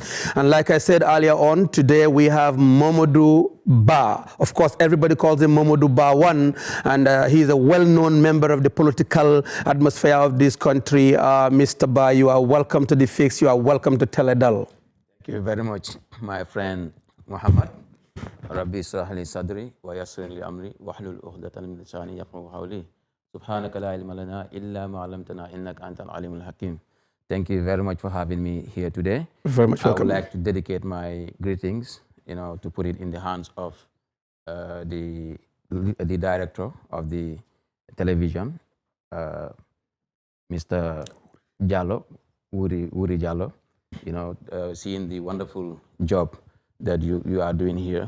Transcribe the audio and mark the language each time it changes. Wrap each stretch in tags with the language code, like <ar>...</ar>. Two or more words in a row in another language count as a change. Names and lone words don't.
<en>And like I said earlier on, today we have Momodou Ba. Of course, everybody calls him Momodou Ba 1, and he's a well-known member of the political atmosphere of this country. Mr. Ba, you are welcome to The Fix. You are welcome to Teledal. Thank you very much, my friend Muhammad.</en> <ar>رب اشرح لي صدري ويسر لي أمري واحلل عقدة من لساني يفقهوا قولي. سبحانك لا علم لنا إلا ما علمتنا إنك أنت العليم الحكيم.</ar> <en>Thank you very much for having me here today. Very much welcome. I would like to dedicate my greetings, to put it in the hands of the director of the television, Mr. Jallo, Wuri Jallo, seeing the wonderful job that you are doing here.</en>